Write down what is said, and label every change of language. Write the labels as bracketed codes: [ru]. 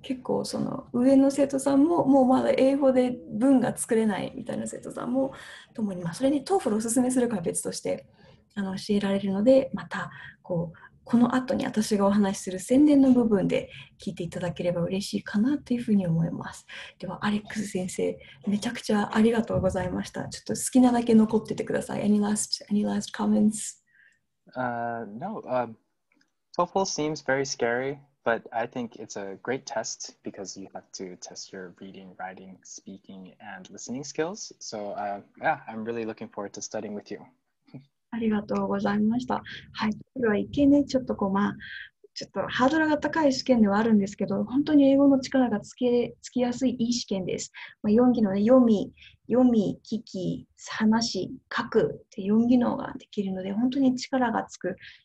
[ja] 結構その上の生徒さんももうまだ英語で文が作れないみたいな生徒さんもともに、それに TOEFL をおすすめするかは別として教えられるので、またこの後に私がお話しする宣伝の部分で聞いていただければ嬉しいかなというふうに思います。ではアレックス先生、めちゃくちゃありがとうございました。ちょっと好きなだけ残っててください。 [en] Any last comments? No, TOEFL seems very scary, but I think it's a great test because you have to test your reading, writing, speaking, and listening skills. So yeah, I'm really looking forward to studying with you. [ja] ありがとうございました。はい、これは一見ね、ちょっとちょっとハードルが高い試験ではあるんですけど、本当に英語の力がつきやすいいい試験です。 4技能で読み、聞き、話、書くって4技能ができるので、本当に力がつく。